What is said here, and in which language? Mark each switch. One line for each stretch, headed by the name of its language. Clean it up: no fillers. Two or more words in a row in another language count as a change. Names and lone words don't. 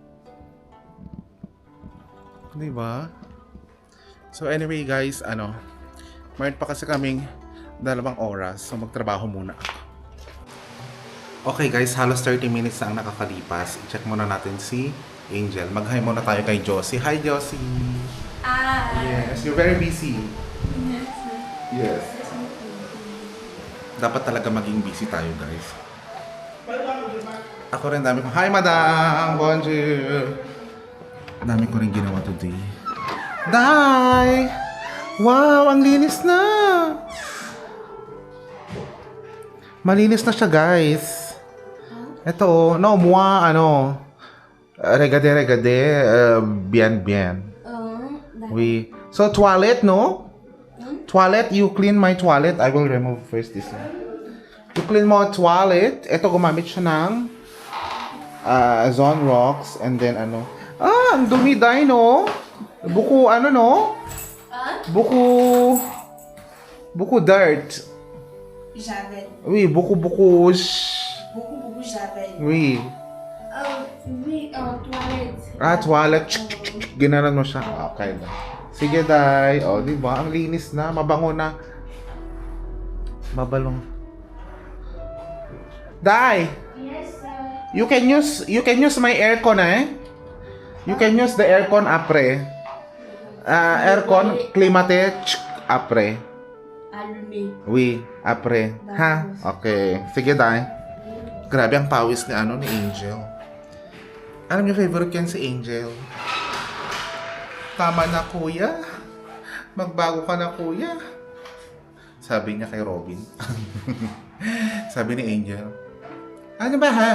Filipino: 'Di ba? So anyway guys, mayroon pa kasi kaming 2 oras. So magtrabaho muna ako. Okay guys, halos 30 minutes na ang nakakalipas. I-check muna natin si Angel. Mag-hi muna tayo kay Josie.
English: Hi Josie! Yes, you're very busy. Yes.
Filipino: Dapat talaga maging busy tayo guys. Ako rin dami ko.
English: Hi madam!
French: Bonjour!
Filipino: Dami ko rin ginawa today. Day! Wow! Ang linis na! Malinis na siya guys. Ito, no,
French: moi, regade, bien. Oui.
English: So, toilet, no? Toilet, you clean my toilet. I will remove first this one. You clean my toilet.
Filipino: Ito, gumamit siya ng Zone Rocks. And then, ang dumi, day, no? Buko, no?
English: Buko dirt.
French: Javel. Oui, buko. Beaucoup javel. Oui. Oui, toilette.
Filipino: Toilet. Ginanan mo siya. Okay na. Sige, day. O, di ba? Ang linis na. Mabango na. Mabalong. Day!
English: Yes, sir. You can use my aircon, eh? You can use the aircon apre. Aircon, climate,
French: apre. Allumé. Oui,
Filipino: apre. Ha? Okay. Sige, day. Grabe ang pawis ni ni Angel. Alam niyo, favorite yan si Angel. Tama na, kuya. Magbago ka na, kuya. Sabi niya kay Robin. Sabi ni Angel, ano ba ha?